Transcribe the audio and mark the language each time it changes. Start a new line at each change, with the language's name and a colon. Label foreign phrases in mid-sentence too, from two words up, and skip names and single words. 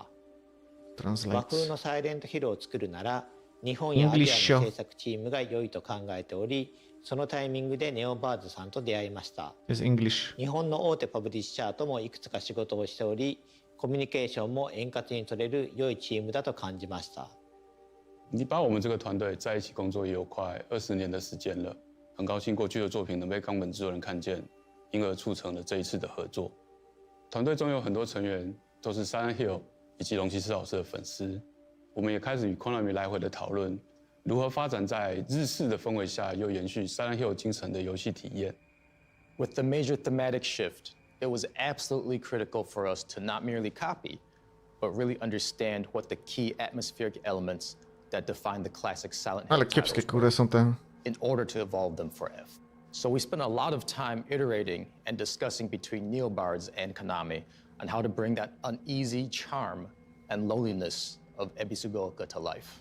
Japanese: 和風のサイレントヒルを作るなら日本やアジアの制作チームが良いと考えており、そのタイミングでネオバーズさんと出会いました。日本の大手パブリッシャーともいくつか仕事をしており、コミュニケーションも円滑に取れる良いチームだと感じました。
Chinese: 你把我们这个团队在一起工作也有快20年的时间了，很高兴过去的作品能被冈本制作人看见，因而促成了这一次的合作。团队中有很多成员都是 Silent Hill 以及龙骑士老师的粉丝，我们也开始与 Konami 来回的讨论，如何发展在日式的氛围下又延续 Silent Hill 精神的游戏体验。
English: With the major thematic shift, it was absolutely critical for us to not merely copy, but really understand what the key atmospheric elements that define the classic Silent Hill titles were, in order to evolve them for F. So we spent a lot of time iterating and discussing between Neobards and Konami on how to bring that uneasy charm and loneliness of Ebisugaoka to life.